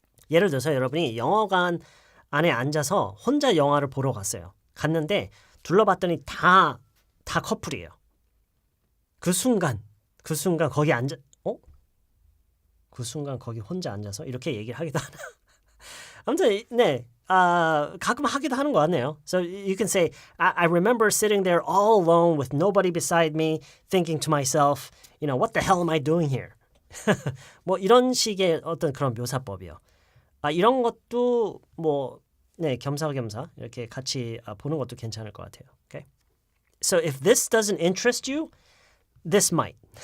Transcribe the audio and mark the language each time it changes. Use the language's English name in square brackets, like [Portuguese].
[Korean] 예를 들어서 여러분이 영어관 안에 앉아서 혼자 영화를 보러 갔어요. 갔는데 둘러봤더니 다 커플이에요. 그 순간 거기 그 순간 거기 혼자 앉아서 이렇게 얘기를 하기도 하나. 아무튼 네. 가끔 하기도 하는 것 같네요. [English] So you can say, I remember sitting there all alone with nobody beside me, thinking to myself, what the hell am I doing here? [Korean] 뭐 이런 식의 어떤 그런 묘사법이요. 이런 것도 뭐 네, 겸사겸사 이렇게 같이 보는 것도 괜찮을 것 같아요. [English] Okay? So if this doesn't interest you, this might.